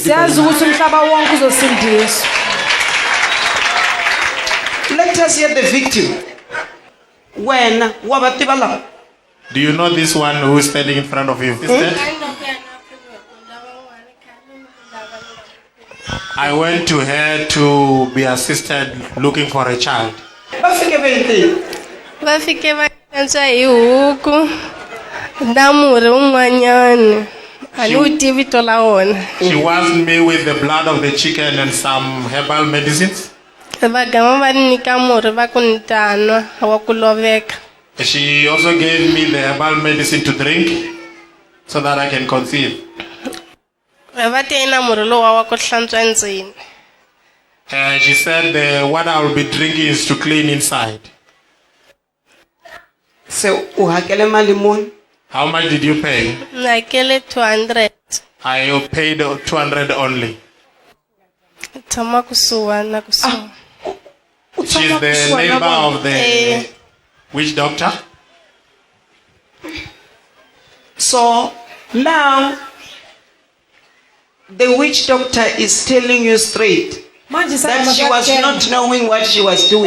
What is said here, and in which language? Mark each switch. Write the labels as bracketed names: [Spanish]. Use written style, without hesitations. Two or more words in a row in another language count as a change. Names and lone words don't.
[English] Let us hear the victim. When Do you know this one who is standing in front of you? I went to her to be assisted looking for a child. [Tsonga] Bafike vakantswa hi huku na murhi un'wanyana a ni wu tivi vito la wona. [English] She washed me with the blood of the chicken and some herbal medicines. [Tsonga] Vagama va ni nyika murhi va ku ni ta nwa wa ku loveka. [English] She also gave me the herbal medicine to drink so that I can conceive. [Tsonga] Va te na murhi lowa wa ku hlantswa ndzeni. [English] She said what I will be drinking is to clean inside. So, how much did you pay? [Tsonga] I hakele 200. [English] I paid 200 only. [Tsonga] Tshama kusuhana na kusuhana. [English] She's the neighbor of the witch doctor. So now the witch doctor is telling you straight that she was not knowing what she was doing.